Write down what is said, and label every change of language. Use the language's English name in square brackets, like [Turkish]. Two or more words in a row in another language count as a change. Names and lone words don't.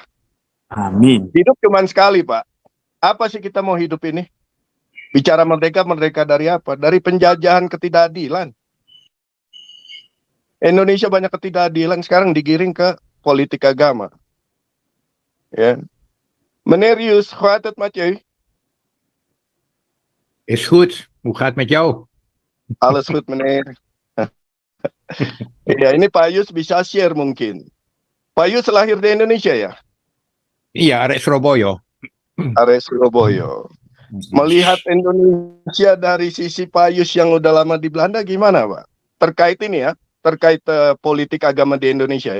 [Indonesian] Amin. Hidup cuma sekali, Pak. Apa sih kita mau hidup ini? Bicara merdeka, merdeka dari apa? Dari penjajahan ketidakadilan. Indonesia banyak ketidakadilan, sekarang digiring ke politik agama. Ya. [Dutch] Meneer Yus, hoe gaat het met u? Is goed, hoe gaat met jou? Alles goed, meneer. [Indonesian] Ya, ini Pak Yus bisa share mungkin. Pak Yus lahir di Indonesia ya? Iya, arek Surabaya. Area Surabaya. Melihat Indonesia dari sisi Pak Yus yang udah lama di Belanda gimana, Pak? Terkait ini ya, terkait politik agama di Indonesia ya.